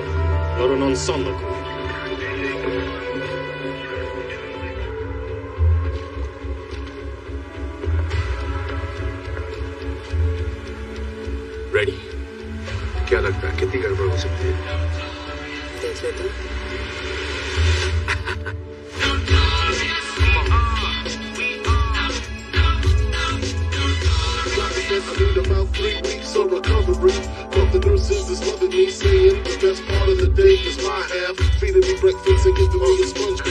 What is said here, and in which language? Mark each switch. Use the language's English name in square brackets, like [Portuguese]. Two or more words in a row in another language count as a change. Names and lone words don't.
[Italian] Loro non sono qui. [Hindi] रेडी? क्या लगता है कितनी गड़बड़ हो सकती है? देख लेते हैं। [English] I need about 3 weeks of recovery. But the nurses is loving me, saying the best part of the day is my half. Feeding me breakfast and getting me to